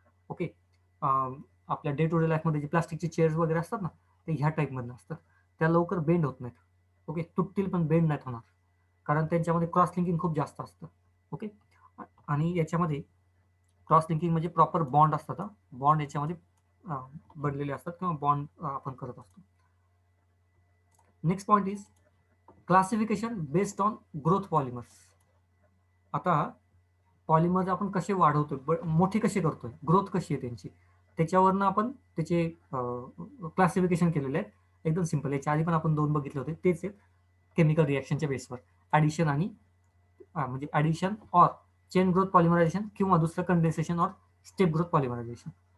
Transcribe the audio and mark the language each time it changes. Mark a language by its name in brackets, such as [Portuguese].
[Marathi] Okay, आपल्या day to day लाईफमध्ये जे प्लास्टिकचे चेअर्स वगैरे असतात ना, ते ह्या टाईपमधनं असतात. त्या लवकर बेंड होत नाहीत. ओके, तुटतील पण बेंड नाहीत होणार, कारण त्यांच्यामध्ये क्रॉस लिंकिंग खूप जास्त असतं. ओके, आणि याच्यामध्ये क्रॉस लिंकिंग म्हणजे प्रॉपर बॉन्ड असतात. बॉन्ड याच्यामध्ये बनलेले असतात, किंवा बॉन्ड आपण करत असतो. [English] Next point is classification based on growth polymers. [Marathi] आता पॉलिमर्स आपण कसे वाढवतोय, मोठे कसे करतोय, ग्रोथ कशी आहे त्यांची, त्याच्यावरनं आपण त्याचे क्लासिफिकेशन केलेले आहे. एकदम सिंपल. याच्या आधी पण आपण दोन बघितले होते, तेच आहेत. केमिकल रिॲक्शनच्या बेसवर ॲडिशन आणि म्हणजे ॲडिशन ऑर चेन ग्रोथ पॉलिमरायझेशन, किंवा दुसरं कंडेन्सेशन ऑर स्टेप ग्रोथ पॉलिमरायझेशन.